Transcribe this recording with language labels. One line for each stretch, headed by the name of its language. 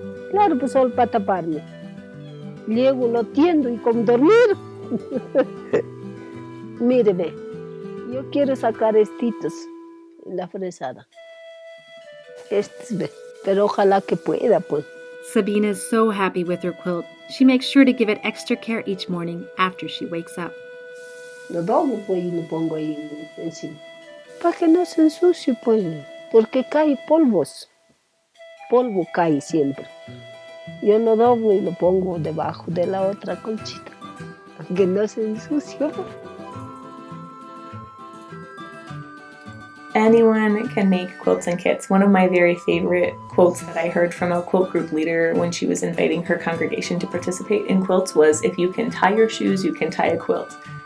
Spanish: Claro, pues, solo para taparme. Llego, lo tiendo y con dormir. Míreme, yo quiero sacar estitos en la fresada. Pero ojalá que pueda, pues.
English: Sabina is so happy with her quilt, she makes sure to give it extra care each morning after she wakes up.
Spanish: Lo doblo, pues, y lo pongo ahí encima. Para que no se ensucie, pues, porque cae polvos. Polvo cae siempre. Yo lo doblo y lo pongo debajo de la otra colchita, para que no se ensucie.
English: Anyone can make quilts and kits. One of my very favorite quotes that I heard from a quilt group leader when she was inviting her congregation to participate in quilts was, "If you can tie your shoes, you can tie a quilt."